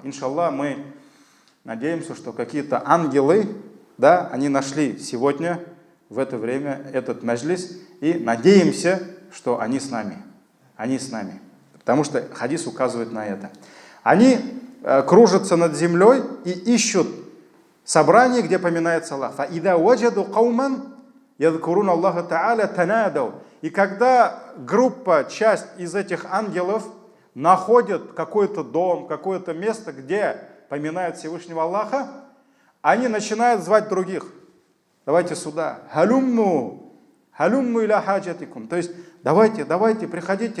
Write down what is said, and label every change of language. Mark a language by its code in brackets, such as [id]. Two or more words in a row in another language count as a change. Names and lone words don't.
[ru] Иншаллах, мы надеемся, что какие-то ангелы, да, они нашли сегодня, в это время, этот маджлис, и надеемся, что они с нами. Они с нами. Потому что хадис указывает на это. Они кружатся над землей и ищут собрание, где поминается Аллах. [ar] فَإِذَا وَجَدُوا قَوْمًا يَذْكُرُونَ اللَّهَ تَعَالَى تَنَادَوْا. [ru] И когда группа, часть из этих ангелов находят какой-то дом, какое-то место, где поминают Всевышнего Аллаха, они начинают звать других. Давайте сюда. [ar] «هلموا، هلموا إلى حاجتكم». [ru] То есть давайте, приходите.